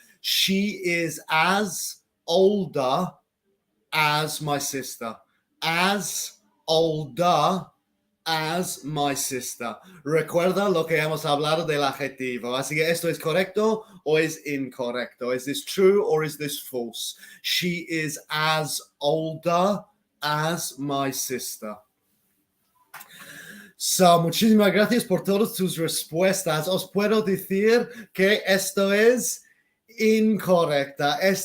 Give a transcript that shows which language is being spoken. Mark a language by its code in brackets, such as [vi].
[en] She is as older as my sister. As older as my sister. [es] Recuerda lo que hemos hablado del adjetivo. Así que esto es correcto o es incorrecto. [en] Is this true or is this false? She is as older as my sister. [es] So, muchísimas gracias por todas tus respuestas. Os puedo decir que esto es incorrecta.